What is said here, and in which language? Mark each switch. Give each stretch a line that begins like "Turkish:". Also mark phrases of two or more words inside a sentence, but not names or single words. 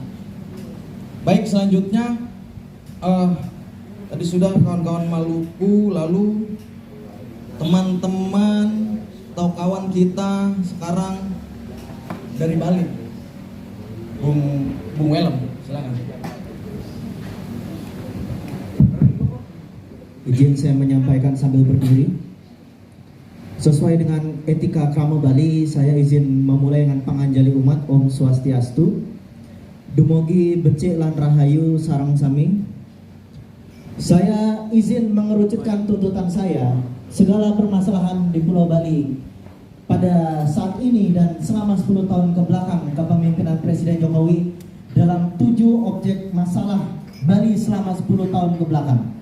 Indonesian: Baik, selanjutnya tadi sudah kawan-kawan Maluku, lalu teman-teman atau kawan kita sekarang dari Bali, Bung Welem, silakan. Izin saya menyampaikan sambil berdiri. Sesuai dengan etika krama Bali, saya izin memulai dengan panganjali umat
Sanskrit: Om Swastiastu.
Balinese: Dumugi becik lan rahayu sarang sami.
Indonesian: Saya izin mengerucutkan tuntutan saya. Segala permasalahan di Pulau Bali pada saat ini dan selama 10 tahun ke belakang kepemimpinan Presiden Jokowi dalam 7 objek masalah Bali selama 10 tahun ke belakang.